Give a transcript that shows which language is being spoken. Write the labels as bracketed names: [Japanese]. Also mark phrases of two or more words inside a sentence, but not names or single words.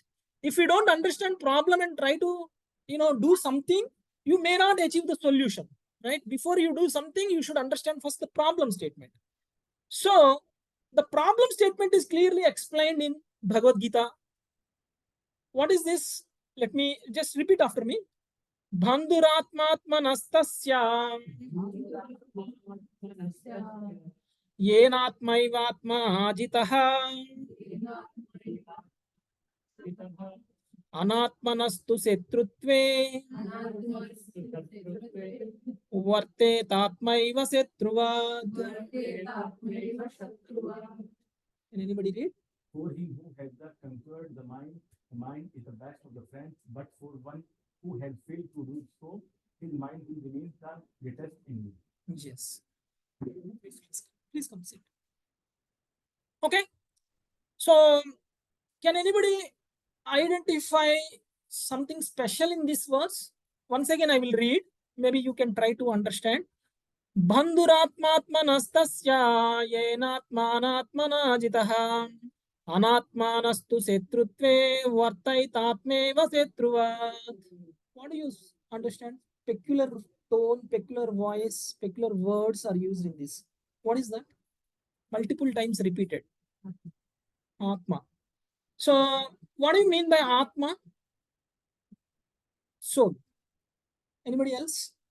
[English] If we don't understand problem and try to, do something, you may not achieve the solution, right? Before you do something, you should understand first the problem statement. So the problem statement is clearly explained in Bhagavad Gita. What is this? Let me just repeat after me. [Sanskrit] Bandhuratmatmanastasya yenatmaivatma ajitaha anatmanastu setrutve Vartetatmaiva setruvat. [English] Can anybody read? For him who has thus conquered the mind is the best of the friends, but for one who has failed to do so, his mind will remain the greatest enemy. Yes. Please come sit. Okay. So, can anybody identify something special in this verse? Once again, I will read. Maybe you can try to understand. [Sanskrit] Bandhuratmatmanastasya yenatmanatmana jitaha anatmanastu setrutve vartaitatmeva setruvat. [English] What do you understand? Peculiar tone, peculiar voice, peculiar words are used in this. What is that? Multiple times repeated. Atma. So, what do you mean by Atma? Soul. Anybody else?